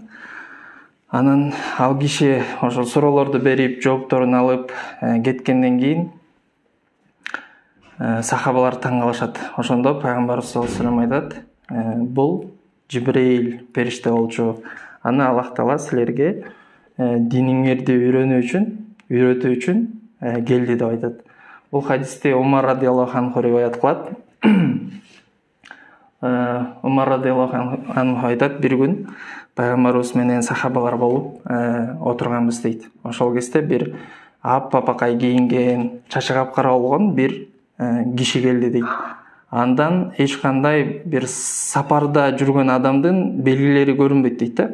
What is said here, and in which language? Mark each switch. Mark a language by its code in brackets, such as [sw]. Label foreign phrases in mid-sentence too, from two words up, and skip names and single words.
[ky] Анан ал киши ошол суроолорду берип, жоопторун алып кеткенден кийин сахабалар таң калышат. Ошондо пайгамбарыбыз саллаллаху алейхи вассалам айтат: "Бул Жибрейил периште болчу. Аны Аллах Таала силерге диниңерди үйрөтүү үчүн келди" деп айтат. Бул хадисти Умар радиаллаху анху риваят кылат. Умар радиаллаху анху айтат: "Бир күн пайгамбарыбыз менен сахабалар болуп отурганбыз" дейт. Ошол кезде бир аппапакай кийинген, чачы капкара болгон бир киши келди дейт. Андан эч кандай бир сапарда жүргөн адамдын белгилери көрүнбөйт дейт да.